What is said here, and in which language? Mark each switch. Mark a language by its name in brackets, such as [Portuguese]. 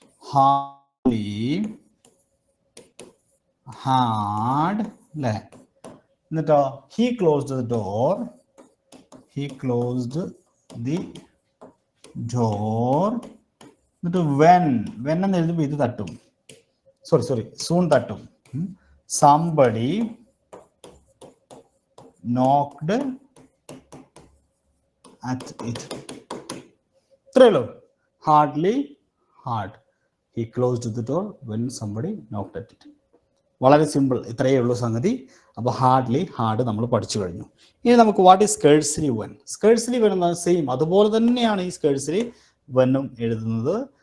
[Malayalam] Hardly had അല്ലേ? [English] എന്നിട്ടോ he closed the door, he closed the door. [Malayalam] എന്നിട്ട് when എന്ന് എഴുതുമ്പോൾ ഇത് തട്ടും, സോറി സൂൺ തട്ടും. [English] Somebody knocked at it. [Malayalam] ഇത്രയുള്ളൂ. [English] Hardly had, he closed the door when somebody knocked at it. [Malayalam] വളരെ സിമ്പിൾ, ഇത്രയേ ഉള്ളൂ സംഗതി. അപ്പോൾ ഹാർഡ്ലി ഹാഡ് നമ്മൾ പഠിച്ചു കഴിഞ്ഞു. ഇനി നമുക്ക് [English] What is scarcely when. [Malayalam] Scarcely when എന്നത് സെയിം അതുപോലെ തന്നെയാണ് ഈ സ്കേഴ്സ്ലി വെന്നും എഴുതുന്നത്.